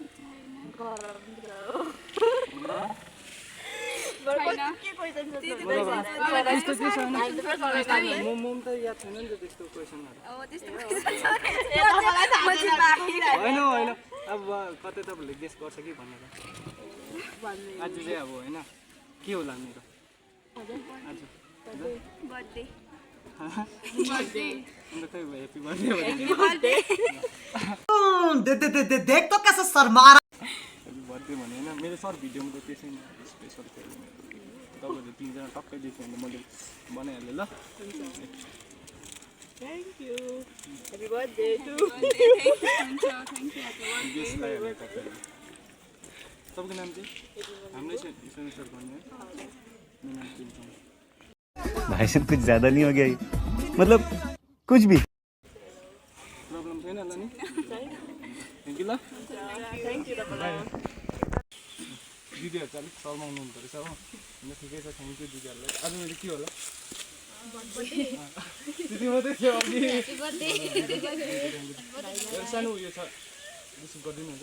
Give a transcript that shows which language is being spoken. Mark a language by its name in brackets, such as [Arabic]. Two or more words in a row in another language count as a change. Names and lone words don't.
[Nepali] म त याद छैन नि त त्यस्तो क्वेसनहरू होइन। अब कतै तपाईँहरूले गेस गर्छ कि भनेर आज चाहिँ अब होइन के होला मेरो आज बर्थडे अन्त खै [English] happy birthday [Hindi] देख तो कैसे शर्मा [English] happy birthday [Nepali] भने होइन। मेरो सर्ट भिडियोमा त त्यसै स्पेसल थियो तपाईँहरू तिनजना टक्कै देख्यो भने मैले बनाइहालेँ ल। [English] Thank you. Happy birthday to [Nepali] तपाईँको नाम चाहिँ हामीलाई सेन्सर गर्ने है। [Hindi] भाई साहब कुछ ज्यादा नहीं हो गया ये? मतलब कुछ भी [Nepali] प्रब्लम छैन ल नि। [English] thank you [Nepali] ल। दिदीहरू चाहिँ अलिक शर्माउनु हुँदो रहेछ हो, अन्त ठिकै छ। [English] thank you [Nepali] दिदीहरूलाई। आज मैले के होला त्यति मात्रै थियो अघि सानो उयो छ रिसिभ गरिदिनु हुन्छ।